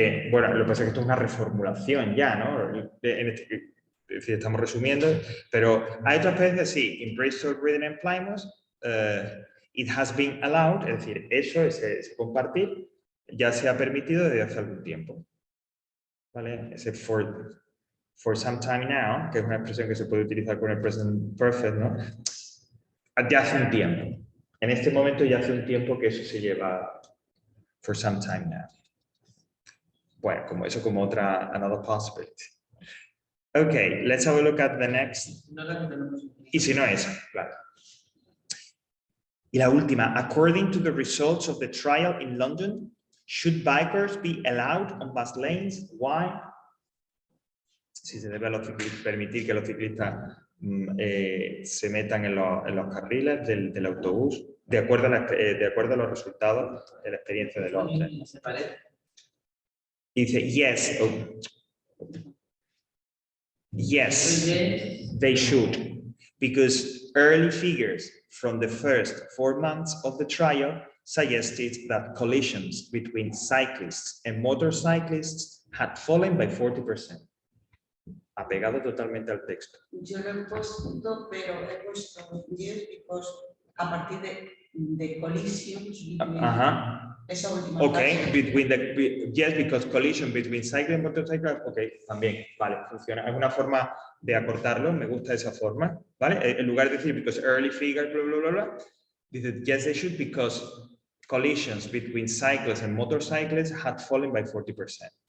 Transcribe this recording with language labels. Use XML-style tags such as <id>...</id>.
<es>Bueno, lo que pasa es que esto es una reformulación ya, ¿no? Es decir, estamos resumiendo, pero hay otras veces, sí,</es> <en>in Bristol, Reading and Plymouth, it has been allowed,</en> <es>es decir, eso, ese compartir, ya se ha permitido desde hace algún tiempo. ¿Vale? Ese</es> <en>for some time now,</en> <es>que es una expresión que se puede utilizar con el present perfect, ¿no? Ya hace un tiempo. En este momento ya hace un tiempo que eso se lleva</es> <en>for some time now.</en> <es>Bueno, como eso, como otra,</es> <en>another possibility. Okay, let's have a look at the next.</en> <es>Y si no es, claro. Y la última,</es> <en>according to the results of the trial in London, should bikers be allowed on bus lanes? Why?</en> <es>Si se debe a los ciclistas, permitir que los ciclistas se metan en los carriles del autobús, de acuerdo a los resultados de la experiencia de Londres.</es> <en>Dice, yes, yes, they should, because early figures from the first 4 months of the trial suggested that collisions between cyclists and motorcyclists had fallen by 40%.</en> <es>Apegado totalmente al texto. Yo lo he puesto, pero he puesto 10 because a partir de collisions. Ajá. Esa última</es> <en>Okay, yes, because collision between cycle and motorcycle, okay,</en> <es>también, vale, funciona. Es una forma de acortarlo, me gusta esa forma, ¿vale? En lugar de decir</es> <en>because early figure, bla, bla, bla, bla, dice yes, they should because collisions between cyclists and motorcyclists had fallen by 40%.</en>